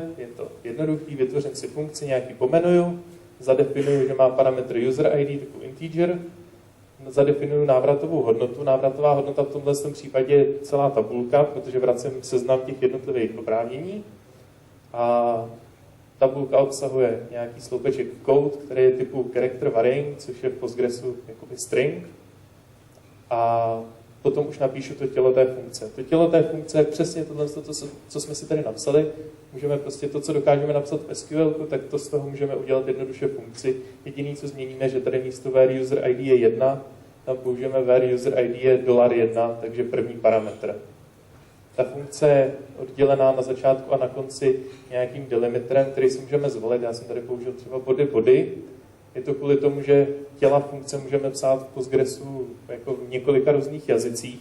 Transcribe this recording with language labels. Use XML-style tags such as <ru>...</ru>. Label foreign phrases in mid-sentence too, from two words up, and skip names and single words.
<cs>Je to jednoduchý, vytvořím si funkci, nějaký pomenuju, zadefinuju, že má parametr</cs> <en>user ID,</en> <cs>takový integer, zadefinuju návratovou hodnotu. Návratová hodnota v tomhle případě je celá tabulka, protože vracím seznam těch jednotlivých oprávnění. A tabulka obsahuje nějaký sloupeček code, který je typu</cs> <en>character varying,</en> <cs>což je v Postgresu jakoby string. A potom už napíšu to tělo té funkce. To tělo té funkce je přesně tohle, co jsme si tady napsali. Můžeme prostě to, co dokážeme napsat v SQL, tak to z toho můžeme udělat jednoduše funkci. Jediné, co změníme, že tady místo</cs> <en>where user ID</en> <cs>je 1, tam použijeme</cs> <en>where user ID</en> <cs>je $1, takže první parametr. Ta funkce je oddělená na začátku a na konci nějakým delimiterem, který si můžeme zvolit. Já jsem tady použil třeba body. Je to kvůli tomu, že těla funkce můžeme psát v Postgresu jako v několika různých jazycích.</cs>